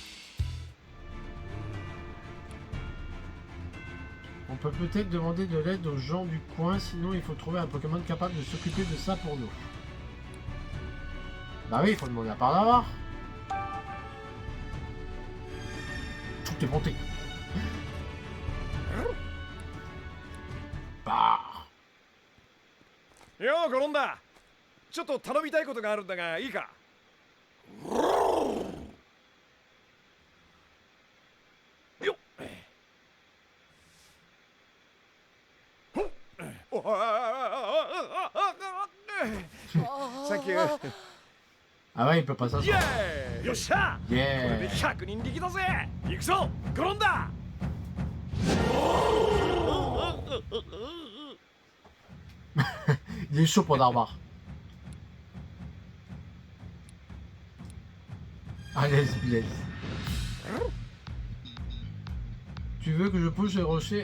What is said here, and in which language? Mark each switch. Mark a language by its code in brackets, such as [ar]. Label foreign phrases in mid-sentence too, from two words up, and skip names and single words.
[fr] On peut peut-être demander de l'aide aux gens du coin, sinon il faut trouver un Pokémon capable de s'occuper de ça pour nous. Bah oui, il faut demander à Pardavar. Tout est monté. Bah. [ja] よう転んだ。ちょっと頼みたいことがあるんだがいいか。よっ。サンキュー。 [fr] Ah ouais, il peut pas [ja] イ [fr] s'asseoir. [ja] エーイよっしゃこれで [fr] Yeah. [ja] 100人力だぜ。行くぞ転んだ。 [fr] Il est chaud pour Darbar. Allez, Blaise. Tu veux que je pousse les rochers?